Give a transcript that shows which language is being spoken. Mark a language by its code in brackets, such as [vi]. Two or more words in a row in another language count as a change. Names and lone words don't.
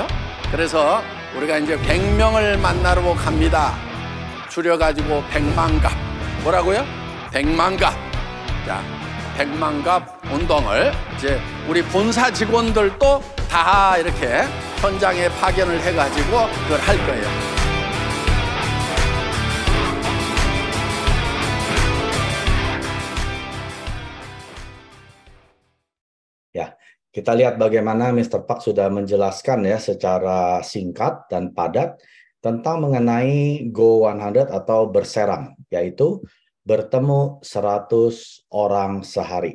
[ko] 그래서 우리가 이제 100명을 만나러 갑니다. 줄여가지고 100만갑. 뭐라고요? 100만갑. 자, 100만갑 운동을 이제 우리 본사 직원들도 다 이렇게 현장에 파견을 해가지고 그걸 할 거예요. [id] Ya, kita lihat bagaimana Mr. Park sudah menjelaskan ya secara singkat dan padat tentang mengenai Go 100 atau berserang, yaitu bertemu 100 orang sehari.